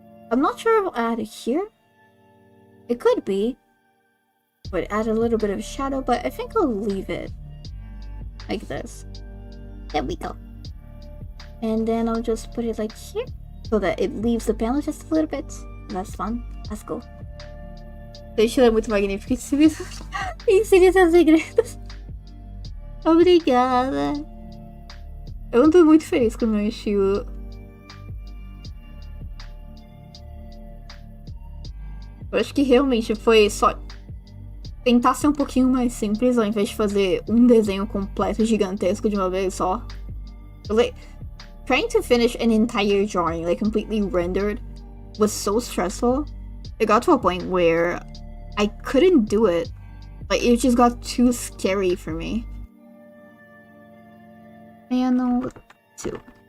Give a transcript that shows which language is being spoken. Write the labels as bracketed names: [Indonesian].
[English] I'm not sure if I'll add it here. It could be. But add a little bit of shadow, but I think I'll leave it like this. There we go. And then I'll just put it like here so that it leaves the panel just a little bit. That's fun. That's cool. [Portuguese] Deixa muito magnífico esse vídeo. Ensinei seus segredos. Obrigada. Eu não tô muito feliz com o meu estilo. Eu acho que realmente foi só tentar ser um pouquinho mais simples ao invés de fazer um desenho completo gigantesco de uma vez só. [English] Like, trying to finish an entire drawing, like completely rendered, was so stressful. It got to a point where I couldn't do it. Like, it just got too scary for me. Panel 2.